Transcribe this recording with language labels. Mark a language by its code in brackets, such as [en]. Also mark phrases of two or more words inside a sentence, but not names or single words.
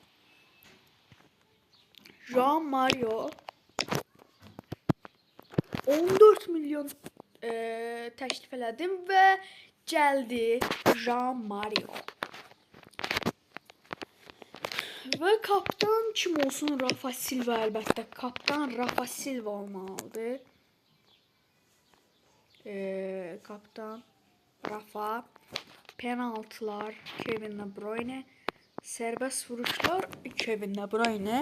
[az] Jean Mario 14 milyon təklif elədim və gəldi Jean Mario. Və kaptan kim olsun? Rafa Silva əlbəttə. Kaptan Rafa Silva olmalıdır. Kaptan Rafa. Penaltılar Kevin De Bruyne. Serbest vuruşlar Kevin De Bruyne.